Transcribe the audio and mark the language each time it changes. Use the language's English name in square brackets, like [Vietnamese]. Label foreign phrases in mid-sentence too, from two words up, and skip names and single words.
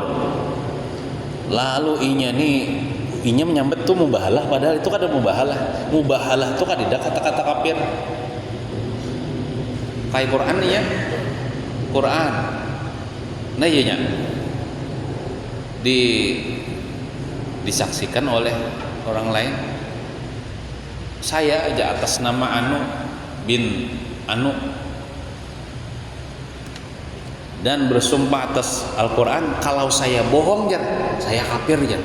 [Banjar] Lalu inya menyambet tuh mubahalah, padahal itu kan ada mubahalah tuh kan tidak kata-kata kafir. [Indonesian] Kayak Quran nih ya, Quran nah iya disaksikan oleh orang lain. Saya aja atas nama Anu bin Anu dan bersumpah atas Al-Quran, kalau saya bohong jar, saya kafir jar.